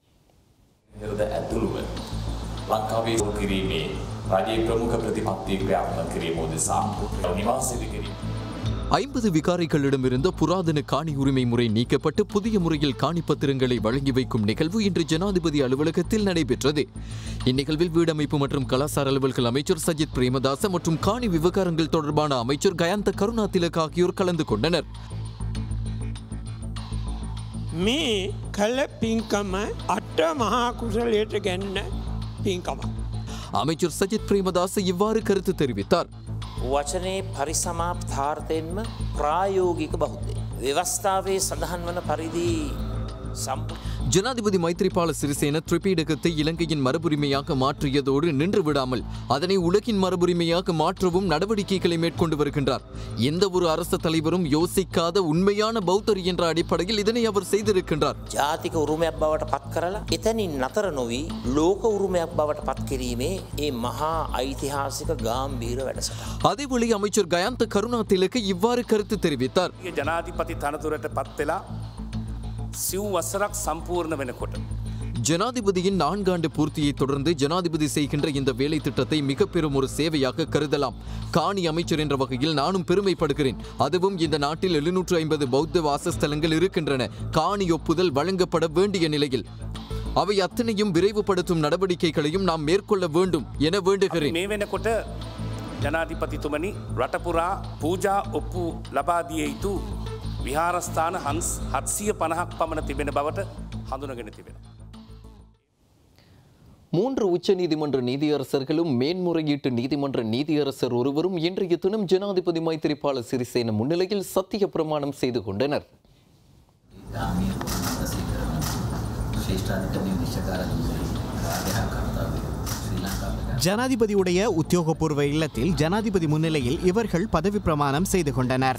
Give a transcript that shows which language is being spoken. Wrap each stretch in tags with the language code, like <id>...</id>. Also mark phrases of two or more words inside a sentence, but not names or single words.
<ta>50 விகாரைகளிடமிருந்த புராதன காணி உரிமை முறை நீக்கப்பட்டு புதிய முறையில் காணி பத்திரங்களை வழங்கி வைக்கும் நிகழ்வு இன்று ஜனாதிபதி அலுவலகத்தில் நடைபெற்றது. இந்நிகழ்வில் வீடமைப்பு மற்றும் கலாசார அலுவல்கள் அமைச்சர் சஜித் பிரேமதாச மற்றும் காணி விவகாரங்கள் தொடர்பான அமைச்சர் கயாந்த கருணாதிலக ஆகியோர் கலந்து கொண்டனர்.</ta> <si>මේ කළ පිංකම අට මහා කුසලයට ගැන්න පින්කම.</si> <ta>அமைச்சர் சஜித் பிரேமதாச இவ்வாறு கருத்து தெரிவித்தார்.</ta> <si>වචනේ පරිසමාප්තාර්ථයෙන්ම ප්‍රායෝගික බෞද්ධය. ව්‍යවස්ථාවේ සඳහන් වන පරිදි</si> <ta>ஜனாதிபதி மைத்திரிபால சிறிசேன திரிபீடகத்தை இலங்கையின் மரபுரிமையாக மாற்றியதோடு நின்று விடாமல் அதனை உலகின் மரபுரிமையாக மாற்றவும் நடவடிக்கைகளை மேற்கொண்டு வருகின்றார். எந்த ஒரு அரச தலைவரும் யோசிக்காத உண்மையான பௌத்தர் என்ற அடிப்படையில் இதனை அவர் செய்திருக்கின்றார்.</ta> <si>ජාතික උරුමයක් බවට පත් කරලා එතනින් නතර නොවී ලෝක උරුමයක් බවට පත් කිරීමේ ඒ මහා ඓතිහාසික ගාම්භීර වැඩසටහන.</si> <ta>அதேவேளை அமைச்சர் கயாந்த கருணாதிலக இவ்வாறு கருத்து தெரிவித்தார்.</ta> <si>ජනාධිපති තනතුරට පත් වෙලා සිව් වසරක් සම්පූර්ණ වෙනකොට</si> <ta>ஜனாதிபதியின் 4 ஆண்டு பூர்த்தியை தொடர்ந்து ஜனாதிபதி செய்கின்ற இந்த வேலை திட்டத்தை மிக பெரும் ஒரு சேவையாக கருதலாம். காணி அமைச்சர் என்ற வகையில் நானும் பெருமைப்படுகிறேன். அதுவும் இந்த நாட்டில் 750 பௌத்த வாசஸ்தலங்கள் இருக்கின்றன. காணி ஒப்புதல் வழங்கப்பட வேண்டிய நிலையில் அவை அத்தனையும் விரைவுபடுத்தும் நடவடிக்கைகளையும் நாம் மேற்கொள்ள வேண்டும் என வேண்டுகிறேன்.</ta> <si>මේ වෙනකොට ජනාධිපතිතුමනි රටපුරා පූජා ඔප්පු ලබා දිය යුතු විහාරස්ථාන 750ක් පමණ තිබෙන බවට හඳුනගෙන තිබෙනවා.</si> <ta>3 உச்ச நீதிமன்ற நீதியரசர்களும் மேன்முறையீட்டு நீதிமன்ற நீதியரசர் ஒருவரும் இன்றைய தினம் ஜனாதிபதி மைத்திரிபால சிறிசேன முன்னிலையில் சத்திய பிரமாணம் செய்து கொண்டனர். ஜனாதிபதியுடைய உத்தியோகபூர்வ இல்லத்தில் ஜனாதிபதி முன்னிலையில் இவர்கள் பதவி பிரமாணம் செய்து கொண்டனர்.</ta>